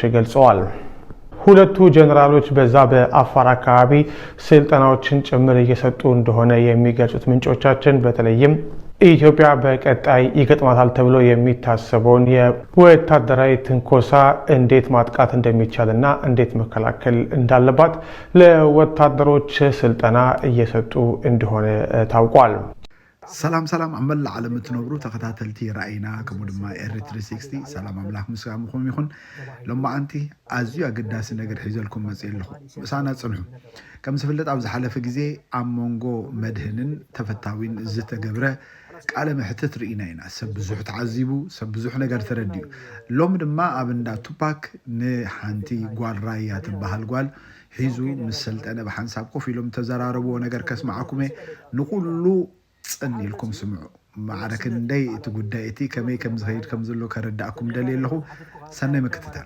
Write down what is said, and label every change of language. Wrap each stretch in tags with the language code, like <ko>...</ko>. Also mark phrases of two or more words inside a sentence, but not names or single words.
<am>ገልጸዋል። ሁለቱ ጀነራሎች በዛ በአፋር አካባቢ ስልጠናዎችን ጭምር እየሰጡ እንደሆነ የሚገልጹት ምንጮቻችን በተለይም ኢትዮጵያ በቀጣይ ይገጥማታል ተብሎ የሚታሰበውን የወታደራዊ ትንኮሳ እንዴት ማጥቃት እንደሚቻልና እንዴት መከላከል እንዳለባት ለወታደሮች ስልጠና እየሰጡ እንደሆነ ታውቋል።</am> <ti>ሰላም ሰላም አመላ ዓለም ትነብሩ ተከታተልቲ ራእይና ከመ ድማ ኤር360 ሰላም አምላክ ምስጋናኩም ይሁን። ለማዓንቲ ኣዝዩ ኣገዳሲ ነገር ሒዘልኩም መጽለኹ ምሳና ጽንሑ ከም ዝፍለጥ ኣብ ዝሓለፈ ግዜ ኣብ መንጎ መድህንን ተፈታዊን ዝተገብረ ቃለ መሕተት ርኢና ኢና። ሰብ ብዙሕ ተዓዚቡ፣ ሰብ ብዙሕ ነገር ተረዲዩ። ሎም ድማ ኣብ እንዳ ቱፓክ ንሓንቲ ጓል ራያ ትበሃል ጓል ሒዙ ምስ ሰልጠነ ብሓንሳብ ኮፍ ኢሎም ተዘራረብዎ ነገር ከስማዓኩም ንኩሉ ጽንኢልኩም ስምዑ። ማዕረክን እንደይ እቲ ጉዳይ እቲ ከመይ ከም ዝኸይድ ከም ዘሎ ከረዳእኩም ደልየ ኣለኹ። ሰናይ መክትታል</ti>